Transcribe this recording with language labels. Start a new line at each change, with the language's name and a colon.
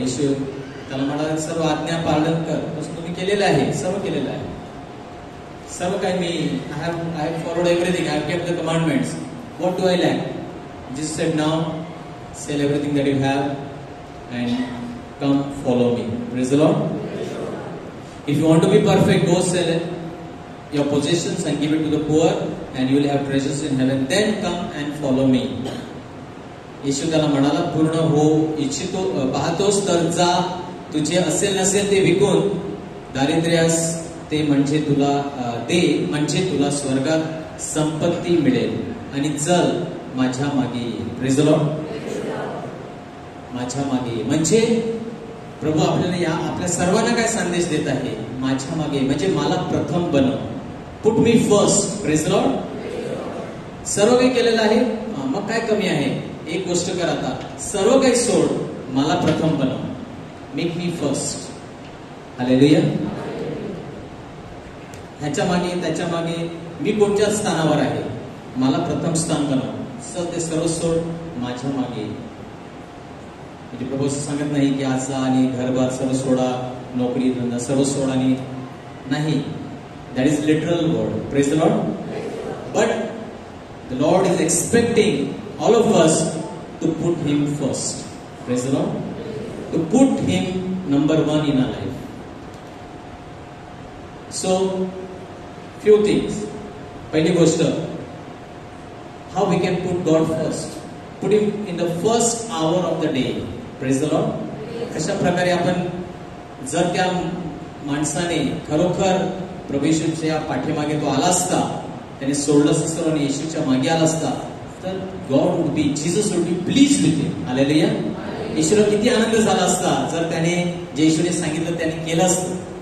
Marathi: येशू त्याला म्हणाला, सर्व आज्ञा पालन कर. तसं तुम्ही केलेलं आहे, सर्व केलेलं आहे, सर्व काही मी
English: I have followed everything, I have kept the commandments. What do I lack? Jesus said, now sell everything that you have and come follow me. Praise the Lord. If you want to be perfect, go sell your possessions and give it to the poor and you will have treasures in heaven, then come and follow me.
Marathi: येशू त्याला म्हणाला, पूर्ण हो इच्छितो पाहतोस तर जा, तुझे असेल नसेल ते विकून दारिद्र्यास ते म्हणजे तुला दे, म्हणजे तुला स्वर्गात संपत्ती मिळेल, आणि चल माझ्या मागे ये.
English: Praise the Lord.
Marathi: माझ्या मागे ये म्हणजे प्रभू आपल्याला आपल्या सर्वांना काय संदेश देत आहे? माझ्या मागे म्हणजे मला प्रथम बनव.
English: Put me first. Praise the Lord.
Marathi: सर्व काही केलेलं आहे, मग काय कमी आहे? एक गोष्ट कर आता, सर्व काही सोड, मला प्रथम बनव.
English: Make me first.
Marathi: हालेलुया. ह्याच्या मागे त्याच्या मागे मी कोणत्या स्थानावर आहे? मला प्रथम स्थान बनव. ते सर्व सोड, माझ्या मागे. म्हणजे प्रभू सांगत नाही की आज आणि घरबार सर्व सोडा, नोकरी धंदा सर्व सोडा, आणि नाही.
English: That is literal word. Praise the Lord. But the Lord is expecting all of us to put Him first. Praise the Lord. To put Him number 1 in our life. So, few things.
Marathi: पहिली गोष्ट,
English: how we can put God first. Put Him in the first hour of the day. Praise the Lord.
Marathi: कशा प्रकारे आपण, जर त्या माणसाने खरोखर प्रभू येशूच्या पाठीमागे तो आला असता, त्याने सोडलं असतं आणि येशूच्या मागे आला असता, तर
English: God would be, Jesus would be please with him.
Marathi: Hallelujah. येशूला किती आनंद झाला असता जर त्याने जे येशूने सांगितलं त्याने केलं असतं.